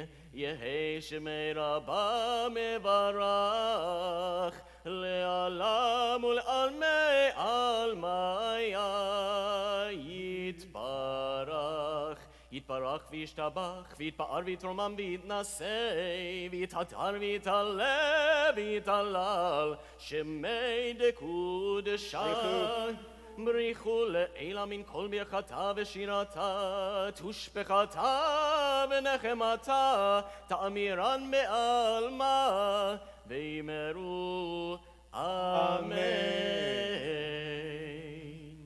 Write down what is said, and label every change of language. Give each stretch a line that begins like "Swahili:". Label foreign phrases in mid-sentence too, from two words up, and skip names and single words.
Aramaic: יהא שמיה רבא מברך לעלם ולעלמי עלמיא יתברך. יתברך וישתבח ויתפאר ויתרומם ויתנשא ויתהדר ויתעלה ויתהלל שמיה דקודשא. בריחו לעילה מן כל ברכתה ושירתה, תושבחתה ונחמתה, תאמירן בעלמה, ואמרו Amen.